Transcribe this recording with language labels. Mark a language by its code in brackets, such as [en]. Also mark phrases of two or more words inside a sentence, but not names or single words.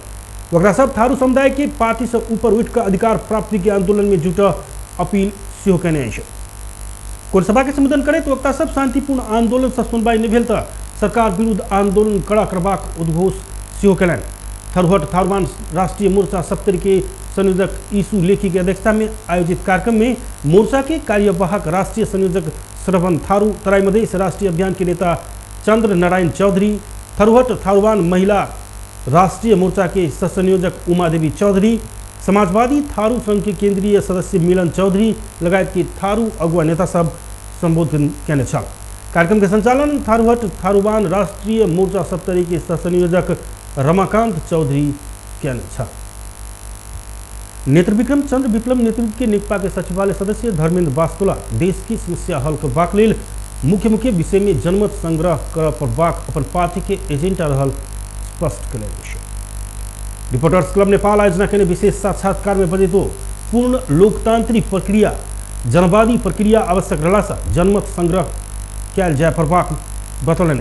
[mai] वक्ता सब थारू समुदाय के पार्टी से ऊपर उठि कऽ अधिकार प्राप्ति के आंदोलन में जुटऽ अपील सेहो कयने अछि। कोन सभा के संबोधन करैत वक्ता सब शांतिपूर्ण आंदोलन से सुनवाई नहि भेल तऽ सरकार विरुद्ध आंदोलन कड़ा करबाक उद्घोष सेहो कयलनि। थरुहट थारूवान राष्ट्रीय मोर्चा सप्तरी के संयोजक ईसु लेखी की अध्यक्षता में आयोजित कार्यक्रम में मोर्चा के कार्यवाहक राष्ट्रीय संयोजक श्रवण थारू, तराई मधेश राष्ट्रीय अभियान के नेता चंद्र नारायण चौधरी, थरुहट थारूवान महिला राष्ट्रीय मोर्चा के सहसंयोजक उमा देवी चौधरी, समाजवादी थारू संघ के केंद्रीय सदस्य मिलन चौधरी लगायत के थारू अगुआ नेता सब संबोधन कयने छल। कार्यक्रम के संचालन थरुहट थारूवान राष्ट्रीय मोर्चा सप्तरी के सहसंयोजक रमाकांत चौधरी कयने छल। नेत्र विक्रम चंद्र विप्लव नेतृत्व के नेकपा के सचिवालय सदस्य धर्मेंद्र वास्तोला देश की समस्या हल करबाक लेल मुख्य मुख्य विषय में जनमत संग्रह कर पड़बाक अपन पार्टी के एजेंडा रहल स्पष्ट करें। रिपोर्टर्स क्लब नेपाल आयोजना के विशेष साक्षात्कार में बजे तो पूर्ण लोकतांत्रिक प्रक्रिया जनवादी प्रक्रिया आवश्यक रहला जनमत संग्रह कैल जाय पड़बाक बतौलन।